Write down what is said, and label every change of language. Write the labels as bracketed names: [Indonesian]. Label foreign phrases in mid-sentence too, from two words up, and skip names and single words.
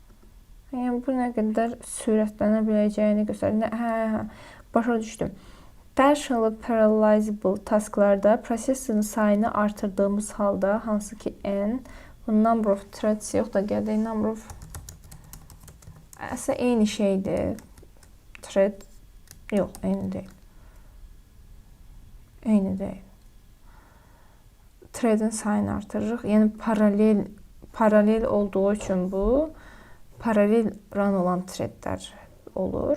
[Azerbaijani] Yəni bu nə qədər sürətlənə biləcəyini göstərir. Başa düşdüm. [English] partially parallelizable [Azerbaijani] tasklarda prosesin sayını artırdığımız halda, hansı ki n, bu [English] number of threads [Azerbaijani] yox da gəldik, [English] number of, [Azerbaijani] əslində eyni şeydir, thread, yox, eyni deyil. Eyni deyil. Threadin sayını artırırıq, yəni paralel olduğu üçün bu, paralel run olan threadlər olur.